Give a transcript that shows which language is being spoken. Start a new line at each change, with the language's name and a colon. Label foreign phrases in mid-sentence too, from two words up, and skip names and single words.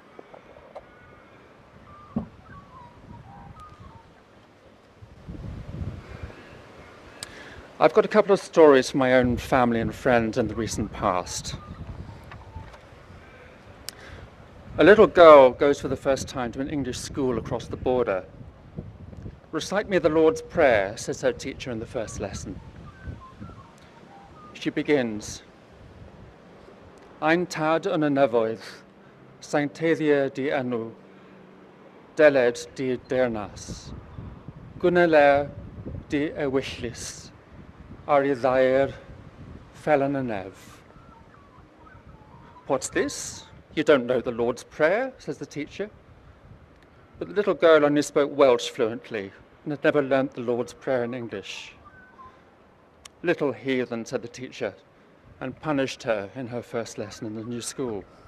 English: I've got a couple of stories from my own family and friends in the recent past. A little girl goes for the first time to an English school across the border. Recite me the Lord's Prayer, says her teacher in the first lesson. She begins,
Welsh: Ein tad yn y nefoedd, sancteddia di enw, deled di deyrnas, gwneler di ewyllus, ar I ddair fel yn y nef.
English: What's this? You don't know the Lord's Prayer, says the teacher. But the little girl only spoke Welsh fluently and had never learnt the Lord's Prayer in English. Little heathen, said the teacher, and punished her in her first lesson in the new school.